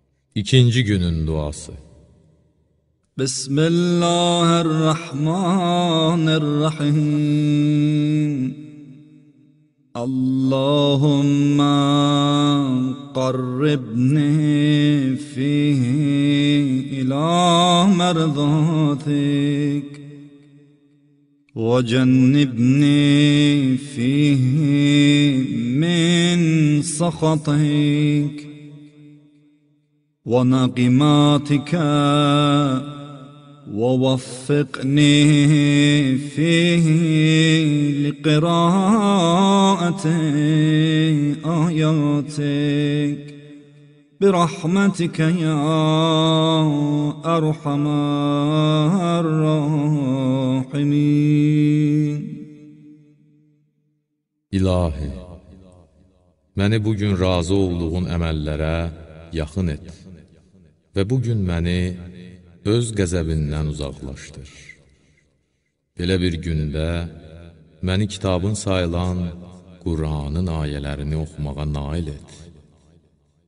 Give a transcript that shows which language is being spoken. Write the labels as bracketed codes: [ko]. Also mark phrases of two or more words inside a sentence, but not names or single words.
[az] İkinci günün duası. Bismillahirrahmanirrahim. [ar] اللهم قربني فيه إلى مرضاتك وجنبني فيه من سخطك ونقماتك ووفقني فيه لقراءة آياتك برحمتك يا أرحم الراحمين. [az] İlahi, məni bugün razı olduğun əməllərə yaxın et və bugün məni öz qəzəbindən uzaqlaşdır. Belə bir gündə məni kitabın sayılan Qur'anın ayələrini oxumağa nail et.